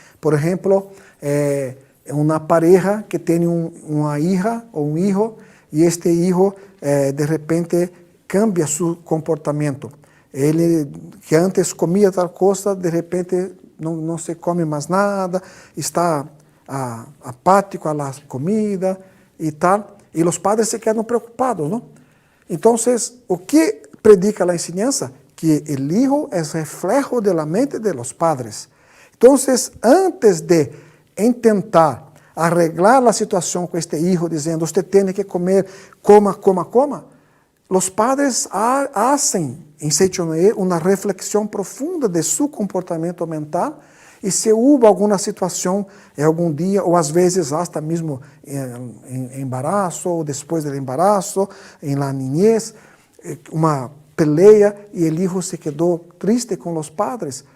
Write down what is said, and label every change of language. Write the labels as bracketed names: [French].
[Spanish] Por ejemplo, una pareja que tiene una hija o un hijo y este hijo de repente cambia su comportamiento. [Portuguese] Ele que antes comia [Spanish] tal cosa, [Portuguese] de repente não se come mais nada, está apático [Spanish] a la comida [Portuguese] e tal, e os [Spanish] padres [Portuguese] se quedam preocupados, não? Então, o que [Spanish] predica [Portuguese] a [Spanish] enseñanza? [Portuguese] Que o [Spanish] hijo é reflejo de la mente de los padres. [Portuguese] Então, antes de tentar [Spanish] arreglar [Portuguese] a situação com este hijo, dizendo, você tem que comer, coma, os [Spanish] padres hacen [Portuguese] em Seichonoye uma reflexão profunda de seu comportamento mental e se houve alguma situação em algum dia, ou às vezes até mesmo em embaraço, ou depois do embaraço, em [Spanish] la niñez, [Portuguese] uma [Spanish] pelea [Portuguese] e o [Spanish] hijo [Portuguese] se quedou triste com os padres.